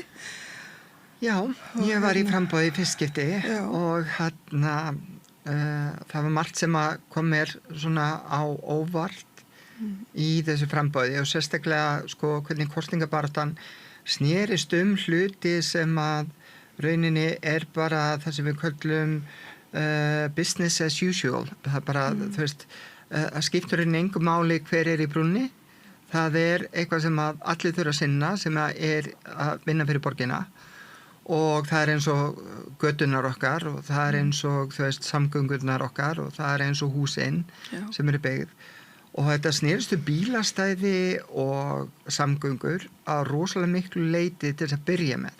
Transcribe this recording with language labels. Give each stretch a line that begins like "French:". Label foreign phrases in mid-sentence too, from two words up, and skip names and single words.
Icelandic: Já, ég var í framboði í fyrsta skipti og það var margt sem að kom mér svona á óvart í þessu framboði og sérstaklega, sko, hvernig kosningabaráttan snerist hluti sem að rauninni er bara það sem við köllum
English: business as usual.
Icelandic: Það er bara, þú veist, að skiptur engu máli hver er í brúnni. Það er eitthvað sem að allir þurfa að sinna sem er að vinna fyrir borgina og það er eins og götunar okkar og það er eins og, þú veist, samgöngurnar okkar og það er eins og húsin sem eru byggð og þetta snerist bílastæði og samgöngur að rosalega miklu leyti til þess að byrja með.